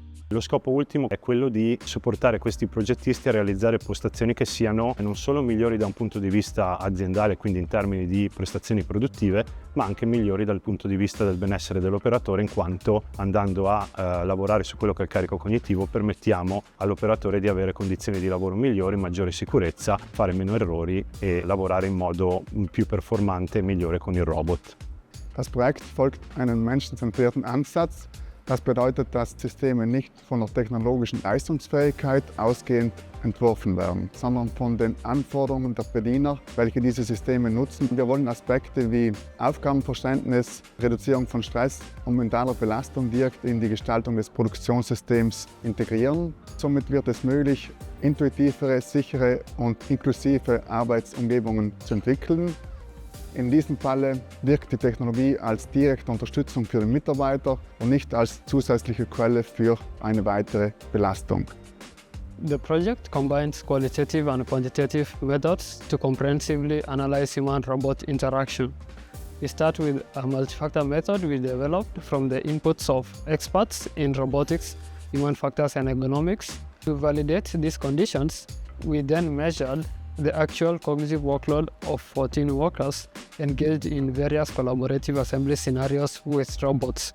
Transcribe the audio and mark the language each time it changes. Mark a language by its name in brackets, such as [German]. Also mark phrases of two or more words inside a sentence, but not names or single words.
[Italian] Lo scopo ultimo è quello di supportare questi progettisti a realizzare postazioni che siano non solo migliori da un punto di vista aziendale, quindi in termini di prestazioni produttive, ma anche migliori dal punto di vista del benessere dell'operatore, in quanto andando a lavorare su quello che è il carico cognitivo permettiamo all'operatore di avere condizioni di lavoro migliori, maggiore sicurezza, fare meno errori e lavorare in modo più performante e migliore con il robot. [German] Das Projekt folgt einem menschenzentrierten Ansatz. Das bedeutet, dass Systeme nicht von der technologischen Leistungsfähigkeit ausgehend entworfen werden, sondern von den Anforderungen der Bediener, welche diese Systeme nutzen. Wir wollen Aspekte wie Aufgabenverständnis, Reduzierung von Stress und mentaler Belastung direkt in die Gestaltung des Produktionssystems integrieren. Somit wird es möglich, intuitivere, sichere und inklusive Arbeitsumgebungen zu entwickeln. In diesem Falle wirkt die Technologie als direkte Unterstützung für den Mitarbeiter und nicht als zusätzliche Quelle für eine weitere Belastung. [English] The project combines qualitative and quantitative methods to comprehensively analyze human-robot interaction. We start with a multi-factor method we developed from the inputs of experts in robotics, human factors and ergonomics. To validate these conditions, we then measured the actual cognitive workload of 14 workers engaged in various collaborative assembly scenarios with robots.